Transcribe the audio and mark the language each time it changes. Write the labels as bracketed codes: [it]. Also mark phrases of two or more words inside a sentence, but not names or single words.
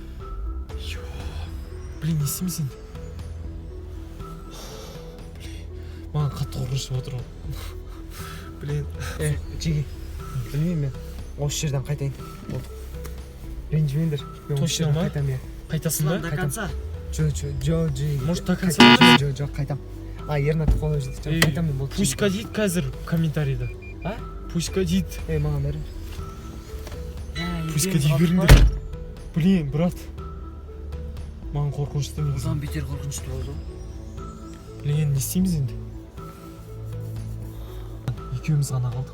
[kk] Блин, не істейміз енді? Маған қатты қорқынышты отыр ғой. Блин. Жеге. Білмеймін мен. Осы жерден қайтайын. Ренжімеңдер. Точно ма? Қайтасың ба? [ru] До конца. [kk] Жо, [ru] Может, до конца? [kk] Жоқ, қайтам. Ернат қолы жетті. Қайтам мен болды. Пусть дейді қазір комментарийда. А? Пусть дейді. Маған бәрі. Пусть дейді беріңдер. Блин, брат. Маған қорқынышты негізі. Одан бетер қорқынышты болды. Блин, не істейміз енді? Екеуміз ғана қалдық.